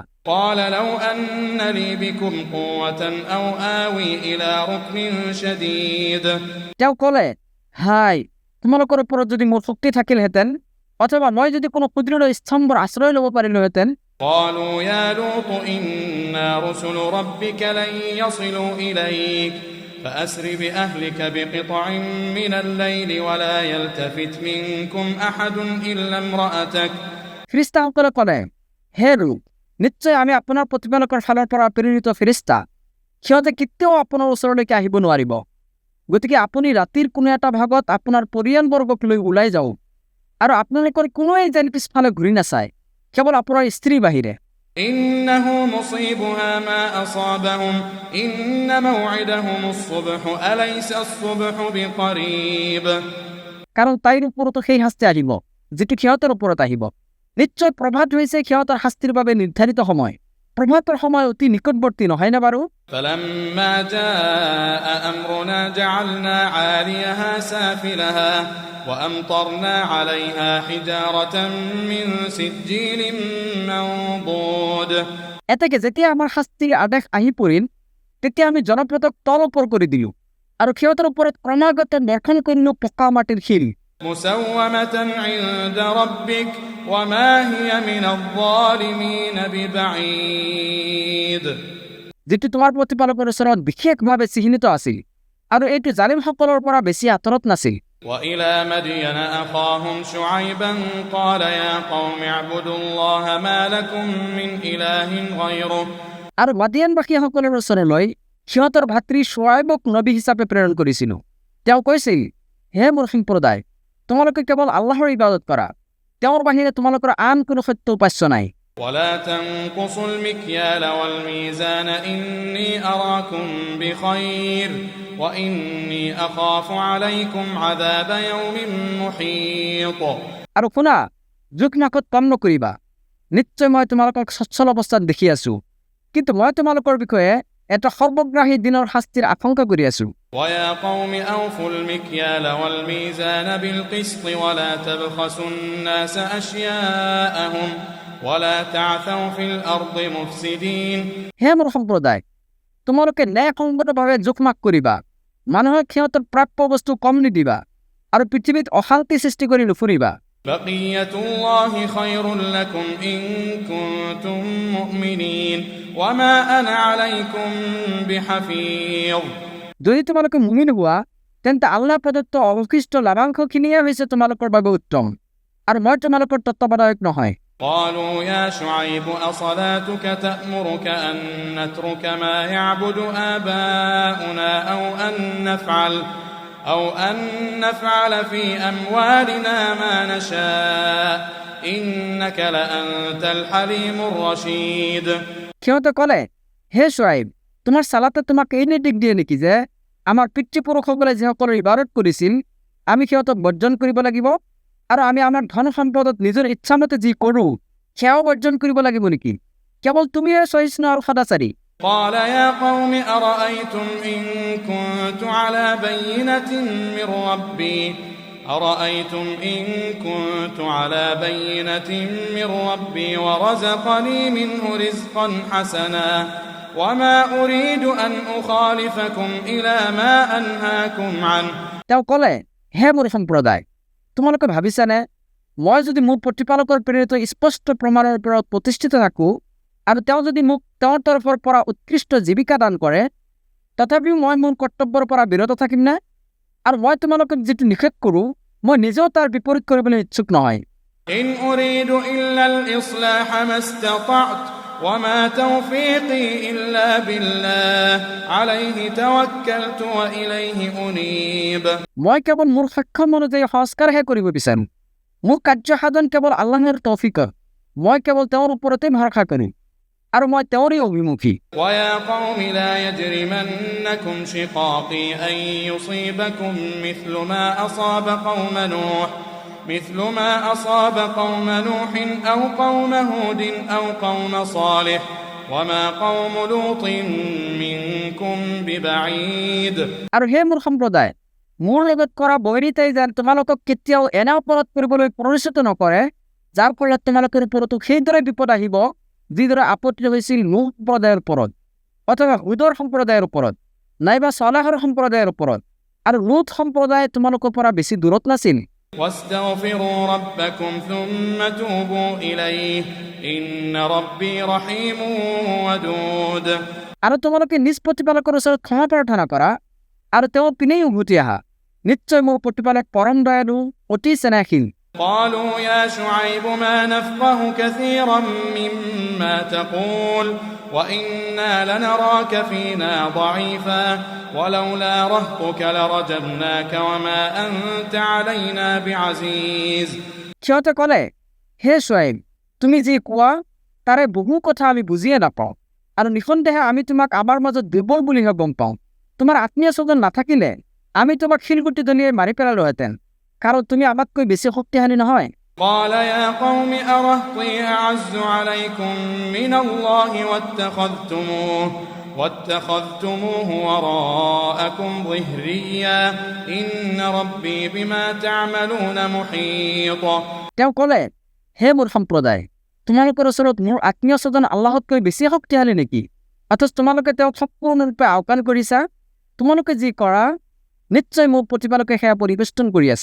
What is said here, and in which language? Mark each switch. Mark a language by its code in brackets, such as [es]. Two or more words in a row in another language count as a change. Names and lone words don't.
[ar] قال لو أن لي بكم قوة أو آوي إلى ركن شديد [as] তেওঁ ক'লে, হাই, তোমালোকৰ ওপৰত যদি মোৰ শক্তি থাকিলহেঁতেন, অথবা মই যদি কোনো সুদৃঢ় স্তম্ভৰ আশ্ৰয় ল'ব পাৰিলোহেঁতেন. [ar] قالوا يا لوط إنا رسل ربك لن يصلوا إليك فأسر بأهلك بقطع من الليل ولا يلتفت منكم أحد إلا امرأتك. [as] ফিৰিষ্টাসকলে ক'লে, হে লূত, নিশ্চয় আমি আপোনাৰ প্ৰতিপালকৰ ফালৰ পৰা প্ৰেৰিত ফিৰিষ্টা, সিহঁতে কেতিয়াও আপোনাৰ ওচৰলৈকে আহিব নোৱাৰিব. গতিকে আপুনি ৰাতিৰ কোনো এটা ভাগত আপোনাৰ পৰিয়ালবৰ্গক লৈ ওলাই যাওক, আৰু আপোনালোকৰ কোনোৱেই যেন পিছফালে ঘূৰি নাচায়, কেৱল আপোনাৰ স্ত্ৰীৰ বাহিৰে. [ar] إنه مصيبها ما أصابهم إن موعدهم الصبح أليس الصبح بقريب. [as] কাৰণ তাইৰ ওপৰতো সেই শাস্তি আহিব যিটো সিহঁতৰ ওপৰত আহিব. নিশ্চয় প্ৰভাত হৈছে সিহঁতৰ শাস্তিৰ বাবে নিৰ্ধাৰিত সময়. প্ৰভাতৰ সময় অতি নিকটৱৰ্তী নহয়নে বাৰু? [ar] فلما جاء أمرنا جعلنا عاليها سافلها وأمطرنا عليها حجارة من سجيل منضود. [as] এতেকে যেতিয়া আমাৰ শাস্তিৰ আদেশ আহি পৰিল, তেতিয়া আমি জনপদক তল ওপৰ কৰি দিলো, আৰু সিহঁতৰ ওপৰত ক্ৰমাগত বৰ্ষণ কৰিলো পকা মাটিৰ শিল. [ar] مسومة عند ربك وما هي من الظالمين ببعيد. [as] যিটো তোমাৰ প্ৰতিপালকৰ ওচৰত বিশেষভাৱে চিহ্নিত আছিল, আৰু এইটো জালিমসকলৰ পৰা বেছি আঁতৰত নাছিল. [ar] وإلى مدين أخاهم شعيبا قال يا قوم اعبدوا الله ما لكم من إله غيره. [as] আৰু মাদিয়ানবাসীসকলৰ ওচৰলৈ সিহঁতৰ ভাতৃ শুৱাইবক নবী হিচাপে প্ৰেৰণ কৰিছিলো. তেওঁ কৈছিল, হে মোৰ সম্প্ৰদায়, তোমালোকে কেৱল আল্লাহৰ ইবাদত কৰা, তেওঁৰ বাহিৰে তোমালোকৰ আন কোনো সত্য উপাস্য নাই. [ar] ولا تنقصوا المكيال والميزان إني أراكم بخير وإني أخاف عليكم عذاب يوم محيط. [as] আৰু শুনা, জোখ নাকত কম নকৰিবা, নিশ্চয় মই তোমালোকক সচ্ছল অৱস্থাত দেখি আছো, কিন্তু মই তোমালোকৰ বিষয়ে এটা সৰ্বগ্ৰাহী দিনৰ শাস্তিৰ আশংকা কৰি আছো. [ar] ويا قوم أوفوا المكيال والميزان بالقسط ولا تبخسوا الناس أشياءهم ولا تعثوا في الأرض مفسدين. [as] হে মোৰ সম্প্ৰদায়, তোমালোকে ন্যায়সংগতভাৱে জোখমাখ কৰিবা, মানুহক সিহঁতৰ প্ৰাপ্য বস্তু কম নিদিবা, আৰু পৃথিৱীত অশান্তি সৃষ্টি কৰি নুফুৰিবা. [ar] بقية الله خير لكم إن كنتم مؤمنين وما أنا عليكم بحفيظ. [as] যদি তোমালোকে মুমিন হোৱা, তেন্তে আল্লাহ প্ৰদত্ত অৱশিষ্ট লাভাংশখিনিয়ে হৈছে তোমালোকৰ বাবে উত্তম, আৰু মই তোমালোকৰ তত্ত্বাৱধায়ক নহয়. [ar] قالوا يا شعيب أصلاتك تأمرك أن نترك ما يعبد آباؤنا أو أن نفعل في أموالنا ما نشاء إنك لأنت الحليم الرشيد. [as] সিহঁতে ক'লে, হে শুৱাইব, তোমাৰ চালাতে তোমাক এই নিৰ্দেশ দিয়ে নেকি যে আমাৰ পিতৃপুৰুষসকলে যিসকলৰ ইবাদত কৰিছিল আমি সিহঁতক বৰ্জন কৰিব লাগিব, আৰু আমি আমাৰ ধন সম্পদত নিজৰ ইচ্ছামতে যি কৰোঁ সেয়াও বৰ্জন কৰিব লাগিব নেকি? কেৱল তুমিয়ে সহিষ্ণু আৰু সদাচাৰী. [ar] قال يا قوم أرأيتم إن كنت على بينة من ربي ورزقني منه رزقا حسنا وما أريد أن أخالفكم إلى ما أنهاكم عنه. [as] তেওঁ ক'লে, হে মোৰ সম্প্ৰদায়, তোমালোকে ভাবিছানে মই যদি মোৰ প্ৰতিপালকৰ প্ৰেৰিত স্পষ্ট প্ৰমাণৰ ওপৰত প্ৰতিষ্ঠিত থাকোঁ, আৰু তেওঁ যদি মোক তেওঁৰ তৰফৰ পৰা উৎকৃষ্ট জীৱিকা দান কৰে, তথাপিও মই মোৰ কৰ্তব্যৰ পৰা বিৰত থাকিম নে? আৰু মই তোমালোকক যিটো নিষেধ কৰোঁ মই নিজেও তাৰ বিপৰীত কৰিবলৈ ইচ্ছুক নহয়. [ar] إن أريد إلا الإصلاح ما استطعت وما توفيقي إلا بالله عليه توكلت وإليه أنيب. [as] মই কেৱল মোৰ সক্ষম অনুযায়ী সংস্কাৰহে কৰিব বিচাৰোঁ, মোৰ কাৰ্য সাধন কেৱল আল্লাহৰ তৌফিকত, মই কেৱল তেওঁৰ ওপৰতে ভৰসা কৰিম, আৰু মই তেওঁৰেই অভিমুখী. [ar] ويا قوم لا يجرمنكم شقاقي أن يصيبكم مثل ما أصاب قوم نوح أو قوم هود أو قوم صالح وما قوم لوط منكم ببعيد. [as] আৰু হে মোৰ সম্প্ৰদায়, মোৰ লগত কৰা বৈৰিতাই যেন তোমালোকক কেতিয়াও এনে অপৰাধ কৰিবলৈ প্ৰৰোচিত নকৰে যাৰ ফলত তোমালোকৰ ওপৰতো সেইদৰে বিপদ আহিব যিদৰে আপত্তি হৈছিল নূহ সম্প্ৰদায়ৰ ওপৰত অথবা হুদৰ সম্প্ৰদায়ৰ ওপৰত নাইবা ছলাহৰ সম্প্ৰদায়ৰ ওপৰত আৰু লুত সম্প্ৰদায় তোমালোকৰ পৰা বেছি দূৰত নাছিল [ar] واستغفروا ربكم ثم توبوا إليه إن ربي رحيم ودود [as] আৰু তোমালোকে নিজ প্ৰতিপালকৰ ওচৰত ক্ষমা প্ৰাৰ্থনা কৰা আৰু তেওঁৰ পিনেই উভতি আহা নিশ্চয় মোৰ প্ৰতিপালক পৰম দয়ালু অতি স্নেহশীল [ar] قالوا يا شعيب ما نفقه كثيرا مما تقول وإنا لنراك فينا ضعيفا ولولا رهطك لرجمناك وما أنت علينا بعزيز [as] সিহঁতে ক'লে হে শুআইব তুমি যি কোৱা তাৰে বহু কথা আমি বুজিয়ে নাপাওঁ আৰু নিঃসন্দেহে আমি তোমাক আমাৰ মাজত দুৰ্বল বুলিহে গম পাওঁ তোমাৰ আত্মীয় স্বজন নাথাকিলে আমি তোমাক শিলগুটি দলিয়াই মাৰি পেলালোহেঁতেন কাৰণ তুমি আমাতকৈ বেছি শক্তিশালী নহয় [ar] قال يا قوم أرهطي أعز عليكم من الله واتخذتموه وراءكم ظهريا إن ربي بما تعملون محيط [as] তেওঁ ক'লে হে মোৰ সম্প্ৰদায় তোমালোকৰ ওচৰত মোৰ আত্মীয় স্বজন আল্লাহতকৈ বেছি শক্তিশালী নেকি অথচ তোমালোকে তেওঁক সম্পূৰ্ণৰূপে আওকাণ কৰিছা তোমালোকে যি কৰা নিশ্চয় মোৰ প্ৰতিপালকে সেয়া পৰিবেষ্টন কৰি আছে